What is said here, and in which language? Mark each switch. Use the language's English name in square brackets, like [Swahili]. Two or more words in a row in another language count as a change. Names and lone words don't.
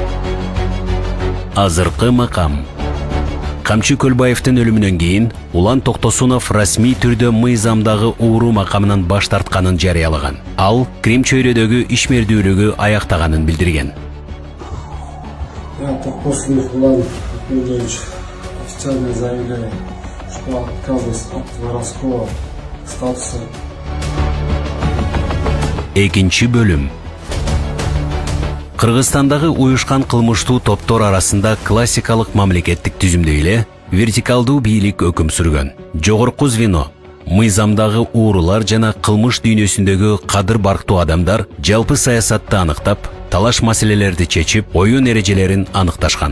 [Kyrgyz] Азыркы макам. Камчы Көлбаевдин өлүмүнөн кийин Улан Токтосунов расмий түрдө мыйзамдагы ууру макамынан баш тартканын жарыялаган. Ал Крим чөйрөдөгү ишмердүүлүгү аяктаганын билдирген. [Russian] Я Токтосунов Улан Юрьевич официально заявляю, что отказываюсь от воровского статуса. [Kyrgyz] Экинчи бөлүм. Кыргызстандагы уюшкан кылмыштуу топтор арасында классикалык мамлекеттик түзүмдө эле вертикалдуу бийлик өкүм сүргөн. Жогорку звено, мыйзамдагы уурулар жана кылмыш дүйнөсүндөгү кадыр барктуу адамдар жалпы саясатты аныктап, талаш маселелерди чечип, оюн эрежелерин аныкташкан.